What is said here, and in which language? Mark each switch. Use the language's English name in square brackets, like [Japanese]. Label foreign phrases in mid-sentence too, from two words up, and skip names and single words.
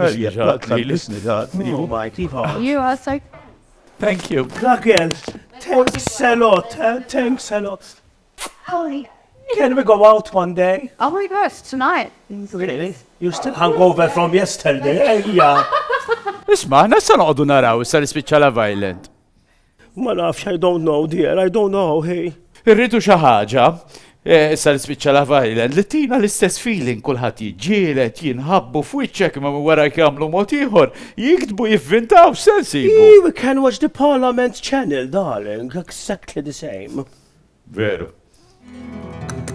[English] good. You are so. Thank you. Racquel, thanks a lot. Thanks a lot. Holy. Can we go out one day? Oh my gosh, tonight. Really? You still hungover from yesterday? Yeah. [Maltese] Isma, nasa noqdu naraw issa l-spiċċa Love Island. Ma nafx, [English] I don't know, dear. I don't know, hey. [Maltese] Irridu xi ħaġa, issa l-spiċċa Love Island, li tina l-istess feeling kulħadd jiġġieled, jinħabbu f'wiċċek ma wara jagħmlu mod ieħor, jiktbu jivvintaw se nsibu. [English] We can watch the Parliament channel, darling. Exactly the same. [Maltese] Veru.